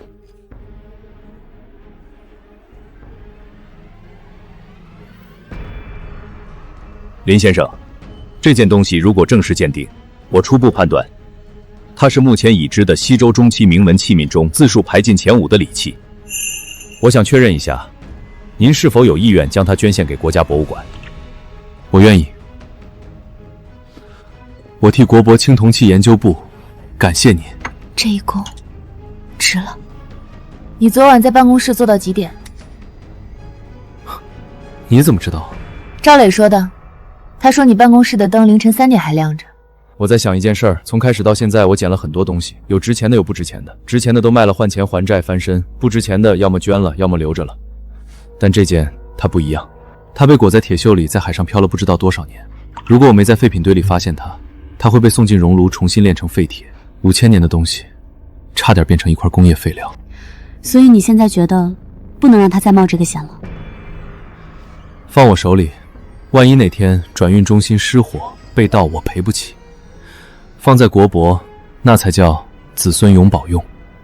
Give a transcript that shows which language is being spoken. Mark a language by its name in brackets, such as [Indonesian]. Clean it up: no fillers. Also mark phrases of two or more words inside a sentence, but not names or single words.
[Chinese] 林先生，這件東西如果正式鑑定，我初步判斷，它是目前已知的西周中期銘文器皿中字數排進前5的禮器。我想確認一下，您是否有意願將它捐獻給國家博物館？我願意。我替國博青銅器研究部感謝您。這一功值了。你昨晚在辦公室做到幾點？你怎麼知道？趙磊說的。他說你辦公室的燈凌晨3點還亮着。我在想一件事兒，從開始到現在，我撿了很多東西，有值錢的，有不值錢的。值錢的都賣了換錢還債翻身，不值錢的要麼捐了，要麼留着了。但這件它不一樣，它被裹在鐵鏽裡，在海上漂了不知道多少年。如果我沒在廢品堆裡發現它，它會被送進熔爐，重新煉成廢鐵。5000年的東西，差點變成一塊工業廢料。所以你現在覺得不能讓他再冒這個險了？放我手裡，萬一哪天轉運中心失火被盜，我賠不起。放在國博，那才叫子孫永保用。